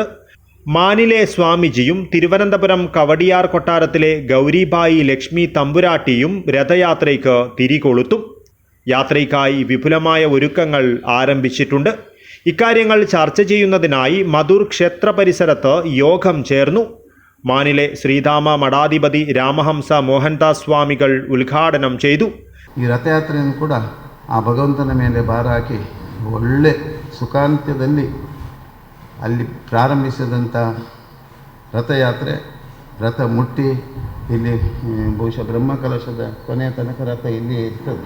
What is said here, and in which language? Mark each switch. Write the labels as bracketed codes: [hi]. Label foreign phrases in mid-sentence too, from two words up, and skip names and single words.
[ml] മാനിലെ സ്വാമിജിയും തിരുവനന്തപുരം കവടിയാർ കൊട്ടാരത്തിലെ ഗൗരിബായി ലക്ഷ്മി തമ്പുരാട്ടിയും രഥയാത്രയ്ക്ക് തിരികൊളുത്തും. യാത്രയ്ക്കായി വിപുലമായ ഒരുക്കങ്ങൾ ആരംഭിച്ചിട്ടുണ്ട്. ഇക്കാര്യങ്ങൾ ചർച്ച ചെയ്യുന്നതിനായി മധൂർ ക്ഷേത്ര പരിസരത്ത് യോഗം ചേർന്നു. മാനിലെ ശ്രീധാമ മഠാധിപതി രാമഹംസ മോഹൻദാസ് സ്വാമികൾ ഉദ്ഘാടനം ചെയ്തു. [kn] ಈ ರಥಯಾತ್ರೆಯನ್ನು ಕೂಡ ಆ ಭಗವಂತನ ಮೇಲೆ ಭಾರ ಹಾಕಿ ಒಳ್ಳೆ ಸುಖಾಂತ್ಯದಲ್ಲಿ ಅಲ್ಲಿ ಪ್ರಾರಂಭಿಸಿದಂಥ ರಥಯಾತ್ರೆ ರಥ ಮುಟ್ಟಿ ಇಲ್ಲಿ ಬಹುಶಃ ಬ್ರಹ್ಮಕಲಶದ ಕೊನೆಯ ತನಕ ರಥ ಇಲ್ಲಿಯೇ ಇರ್ತದೆ.